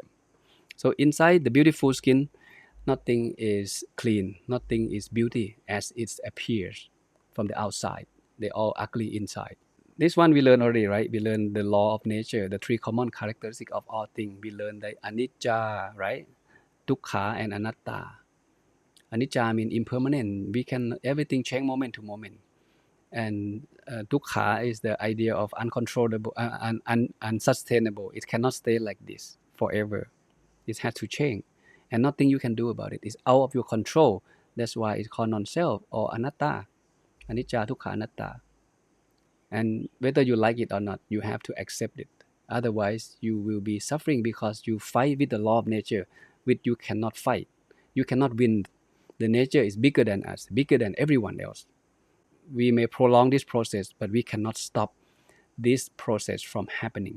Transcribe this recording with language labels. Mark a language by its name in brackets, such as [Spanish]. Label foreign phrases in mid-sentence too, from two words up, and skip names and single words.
[English] So inside the beautiful skin, nothing is clean, nothing is beauty as it appears from the outside. They're all ugly inside. This one we learned already, right? We learned the law of nature, the three common characteristics of all things. We learned the anicca, right? Dukkha and anatta. Anicca means impermanent. We can everything change moment to moment. And dukkha is the idea of uncontrollable, unsustainable. It cannot stay like this forever. It has to change, and nothing you can do about it. It's out of your control. That's why it's called non-self or anatta. [Pali] Anicca, dukkha, anatta. [English] And whether you like it or not, you have to accept it. Otherwise, you will be suffering because you fight with the law of nature, which you cannot fight. You cannot win. The nature is bigger than us, bigger than everyone else. We may prolong this process, but we cannot stop this process from happening.